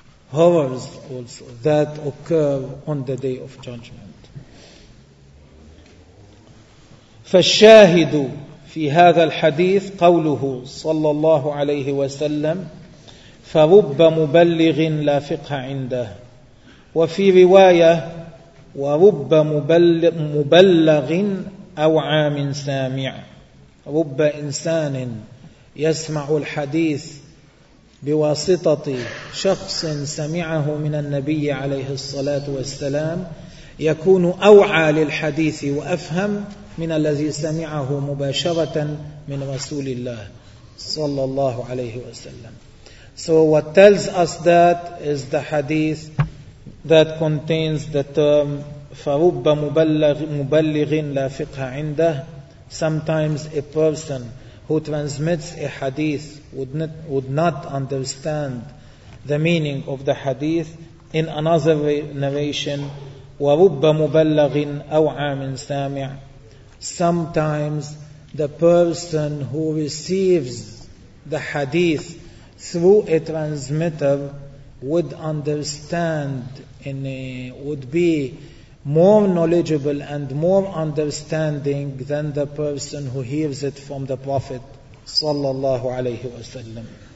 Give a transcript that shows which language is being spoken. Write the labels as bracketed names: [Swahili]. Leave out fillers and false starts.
[English] horrors also that occur on the day of judgment. [Arabic] فالشاهد في هذا الحديث قوله صلى الله عليه وسلم فرب مبلغ لا فقه عنده, وفي رواية ورب مبلغ أو عام سامع, رب إنسان يسمع الحديث بواسطة شخص سمعه من النبي عليه الصلاة والسلام يكون أوعى للحديث وأفهم من الذي سمعه مباشرة من رسول الله صلى الله عليه وسلم. [English] So what tells us that is the hadith that contains the term [Arabic] فَرُبَّ مُبَلِّغٍ لَا فِقْهَ عِنْدَهُ. [English] Sometimes a person who transmits a hadith would not understand the meaning of the hadith. In another narration, [Arabic] وَرُبَّ مُبَلَّغٍ أَوْعَى مِنْ سَامِعٍ. [English] Sometimes the person who receives the hadith through a transmitter would understand and would be more knowledgeable and more understanding than the person who hears it from the Prophet [Arabic] sallallahu alayhi wa sallam.